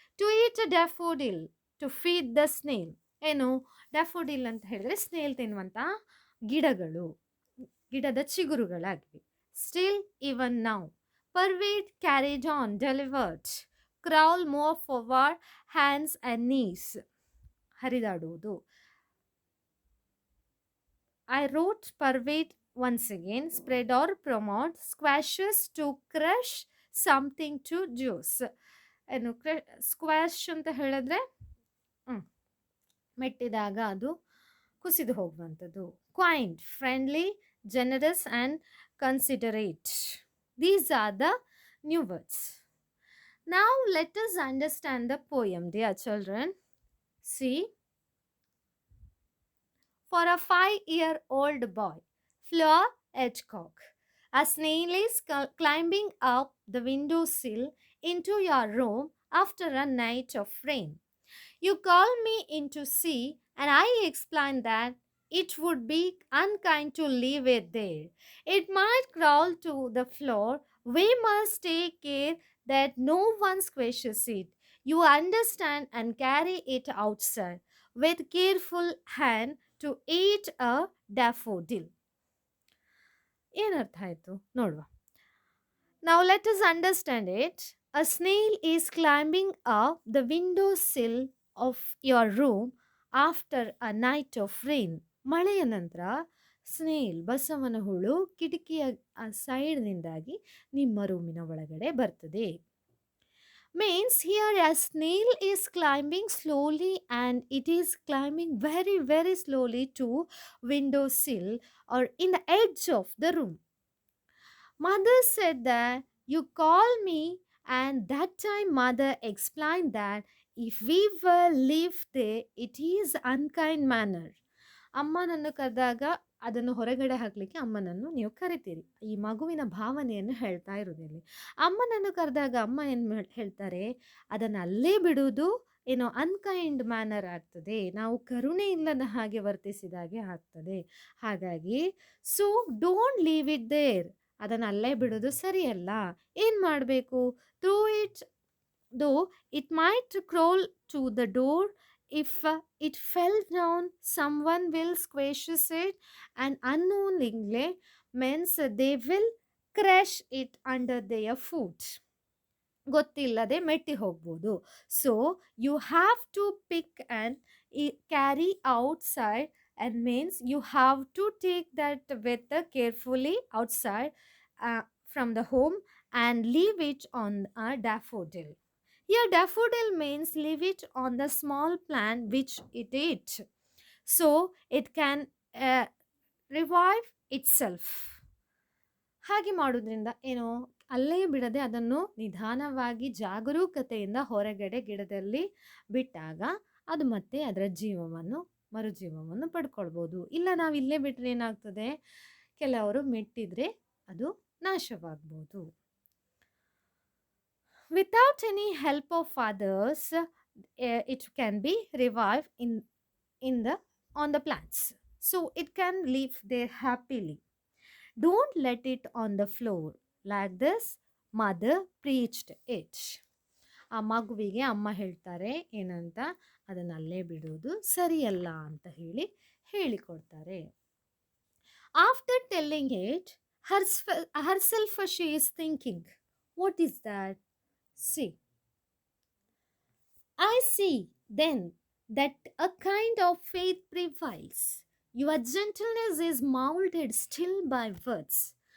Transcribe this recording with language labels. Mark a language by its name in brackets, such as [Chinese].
[English] To eat daffodil, to feed the snail. [Kannada] ಏನು ಡ್ಯಾಫೋಡಿಲ್ ಅಂತ ಹೇಳಿದ್ರೆ ಸ್ನೇಲ್ ತಿನ್ನುವಂತ ಗಿಡಗಳು, ಗಿಡದ ಚಿಗುರುಗಳಾಗಿವೆ. [English] still even now, pervade carried on delivered, crawl move forward hands and knees, [Kannada] ಹರಿದಾಡುವುದು. [English] I wrote pervade once again, spread or promote, squashes to crush something to juice. [Kannada] ಏನು squash ಅಂತ ಹೇಳಿದ್ರೆ ಮೆಟ್ಟಿದಾಗ ಅದು ಕುಸಿದು ಹೋಗುವಂಥದ್ದು. [English] Quaint, friendly, generous and considerate. These are the new words. Now let us understand the poem, dear children. See, for a 5-year-old boy, Fleur Edgecock, a snail is climbing up the windowsill into your room after a night of rain. You call me in to see, and I explain that it would be unkind to leave it there. It might crawl to the floor. We must take care that no one squashes it. You understand and carry it outside with careful hand to eat a daffodil. [Kannada] ಏನರ್ಥ ಆಯಿತು ನೋಡುವ. [English] Now let us understand it. A snail is climbing up the windowsill of your room after a night of rain. [Kannada] ಮಳೆಯ ನಂತರ snail ಬಸವನ ಹುಳು ಕಿಟಕಿಯ ಸೈಡ್ನಿಂದಾಗಿ ನಿಮ್ಮ ರೂಮಿನ ಒಳಗಡೆ ಬರ್ತದೆ. [English] Means here a snail is climbing slowly, and it is climbing very very slowly to windowsill or in the edge of the room. Mother said that you call me, And that time, mother explained that if we were live there, it is unkind manner. [Kannada] ಅಮ್ಮನನ್ನು ಕರೆದಾಗ ಅದನ್ನು ಹೊರಗಡೆ ಹಾಕಲಿಕ್ಕೆ ಅಮ್ಮನನ್ನು ನೀವು ಕರಿತೀರಿ. ಈ ಮಗುವಿನ ಭಾವನೆಯನ್ನು ಹೇಳ್ತಾ ಇರೋದಿಲ್ಲಿ. ಅಮ್ಮನನ್ನು ಕರೆದಾಗ ಅಮ್ಮ ಏನು ಹೇಳ್ತಾರೆ, ಅದನ್ನು ಅಲ್ಲೇ ಬಿಡುವುದು ಏನೋ [English] unkind manner [Kannada] ಆಗ್ತದೆ, ನಾವು ಕರುಣೆ ಇಲ್ಲದ ಹಾಗೆ ವರ್ತಿಸಿದಾಗೆ ಆಗ್ತದೆ. ಹಾಗಾಗಿ [English] so don't leave it there, [Kannada] ಅದನ್ನು ಅಲ್ಲೇ ಬಿಡೋದು ಸರಿಯಲ್ಲ. ಏನು ಮಾಡಬೇಕು? [English] Through it though it might crawl to the door. If it fell down, someone will squashes it, and unknowingly means they will crush it under their foot. [Kannada] ಗೊತ್ತಿಲ್ಲದೆ ಮೆಟ್ಟಿ ಹೋಗ್ಬೋದು. [English] So you have to pick and carry outside and means you have to take that with carefully outside from the home and leave it on a daffodil. Here daffodil means leave it on the small plant which it eat, so it can revive itself. [Kannada] ಹಾಗೆ ಮಾಡೋದ್ರಿಂದ ಏನೋ ಅಲ್ಲೇ ಬಿಡದೆ ಅದನ್ನು ನಿಧಾನವಾಗಿ ಜಾಗರೂಕತೆಯಿಂದ ಹೊರಗಡೆ ಗಿಡದಲ್ಲಿ ಬಿಟ್ಟಾಗ ಅದು ಮತ್ತೆ ಅದರ ಮರುಜೀವವನ್ನು ಪಡ್ಕೊಳ್ಬೋದು. ಇಲ್ಲ ನಾವು ಇಲ್ಲೇ ಬಿಟ್ಟರೆ ಏನಾಗ್ತದೆ, ಕೆಲವರು ಮೆಟ್ಟಿದ್ರೆ ಅದು ನಾಶವಾಗ್ಬೋದು. [English] Without any help of others, it can be revived on the plants, so it can live there happily. Don't let it on the floor. Like this, mother preached it. [Kannada] ಆ ಮಗುವಿಗೆ ಅಮ್ಮ ಹೇಳ್ತಾರೆ ಏನಂತ, ಅದನ್ನಲ್ಲೇ ಬಿಡುವುದು ಸರಿಯಲ್ಲ ಅಂತ ಹೇಳಿಕೊಡ್ತಾರೆ. [English] After telling it herself she is thinking, what is that? See, I see then that a kind of faith prevails. Your gentleness is molded still by words.